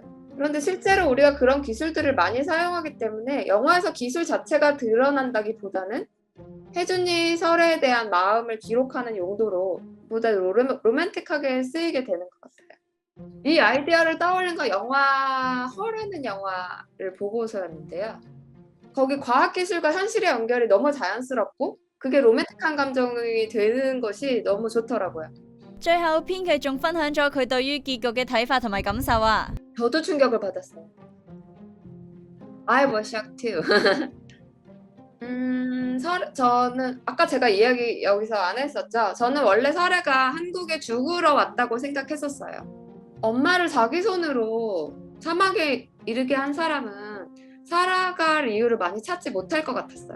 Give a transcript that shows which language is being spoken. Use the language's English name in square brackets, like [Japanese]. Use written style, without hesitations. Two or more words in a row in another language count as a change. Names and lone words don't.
[Korean] 그런데 실제로 우리가 그런 기술들을 많이 사용하기 때문에 영화에서 기술 자체가 드러난다기보다는 혜준이 설애에 대한 마음을 기록하는 용도로 보다 로맨틱하게 쓰이게 되는 것 같아요. 이 아이디어를 떠올린 건 영화 헐라는 영화를 보고서였는데요. 거기 과학기술과 현실의 연결이 너무 자연스럽고 그게 로맨틱한 감정이 되는 것이 너무 좋더라고요. [Cantonese] 最後編劇仲分享咗佢對於結局嘅睇法同埋感受啊。 [Korean] 저도 충격을 받았어요. [English] I was shocked too. [Korean] 저는 아까 제가 이야기 여기서 안 했었죠. 저는 원래 설애가 한국에 죽으러 왔다고 생각했었어요. 엄마를 자기 손으로 사막에 이르게 한 사람은 살아갈 이유를 많이 찾지 못할 것 같았어요.